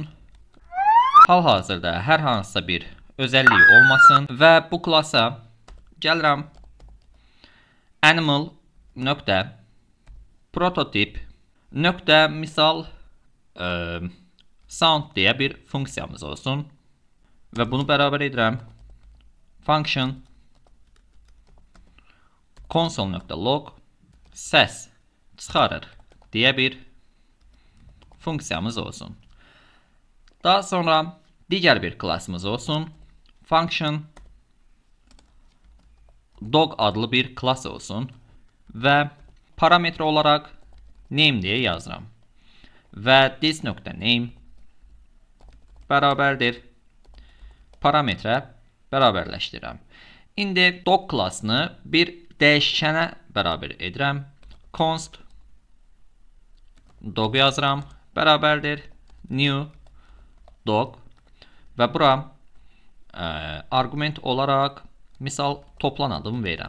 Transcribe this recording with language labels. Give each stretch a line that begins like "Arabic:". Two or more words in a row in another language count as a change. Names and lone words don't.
Azerbaijani: Hal-hazırda hər hansısa bir özəlliyi olmasın və bu klassa gəlirəm animal nöqtə prototip nöqtə misal sound deyə bir funksiyamız olsun və bunu bərabər edirəm
English: function console.log
Azerbaijani: səs çıxarır deyə bir funksiyamız olsun. Daha sonra digər bir klassımız olsun.
English: Function dog
Azerbaijani: adlı bir klass olsun və parametre olaraq name deyə yazıram. Və this.name bərabərdir parametre bərabərləşdirirəm. İndi dog klassını bir dəyişkənə bərabər edirəm.
English: Const dog
Azerbaijani: yazıram bərabərdir
English: new dog
Azerbaijani: və bura arqument olaraq misal toplan adımı verirəm.